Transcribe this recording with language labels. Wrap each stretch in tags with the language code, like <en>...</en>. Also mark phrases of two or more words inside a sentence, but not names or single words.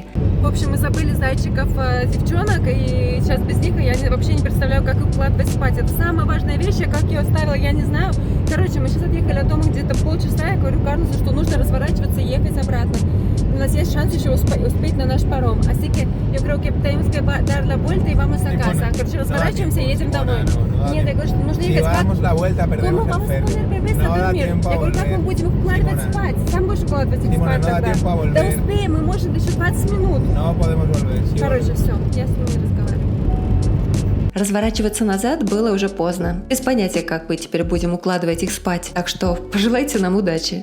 <ru>В общем, мы забыли зайчиков, девчонок, и сейчас без них я вообще не представляю, как их укладывать спать. Это самая важная вещь, а как я ее оставила, я не знаю. Короче, мы сейчас отъехали от дома где-то полчаса, я говорю Карлосу, что нужно разворачиваться и ехать обратно. У нас есть шанс еще успеть на наш паром.</ru> <es>Así que yo creo que tenemos que dar la vuelta y vamos a casa.</es> <ru>Короче, разворачиваемся и едем домой. Нет, я говорю, что нужно ехать.</ru> <es>¿Cómo vamos a poner bebés a dormir?</es> <ru>Я говорю, как мы будем их укладывать спать? Сам будешь укладывать их спать тогда. Да успеем, мы можем еще 20 минут. Короче, все, я с ним не разговариваю. Разворачиваться назад было уже поздно. Без понятия, как мы теперь будем укладывать их спать. Так что пожелайте нам удачи.</ru>